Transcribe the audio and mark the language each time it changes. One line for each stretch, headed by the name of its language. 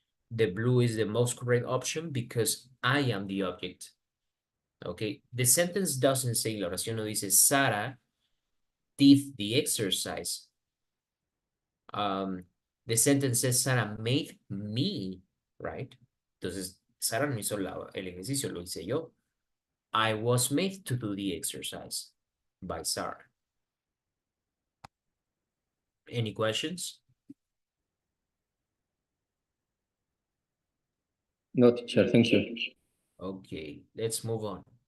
English: The blue is the most correct option because I am the object. Okay, the sentence doesn't say,
Spanish: la oración no dice
English: Sara did the exercise. The sentence says Sara made me, right?
Spanish: Entonces, Sara no hizo el ejercicio, lo hice yo.
English: I was made to do the exercise by Sarah. Any questions? No, teacher, thank you. Okay, let's move on.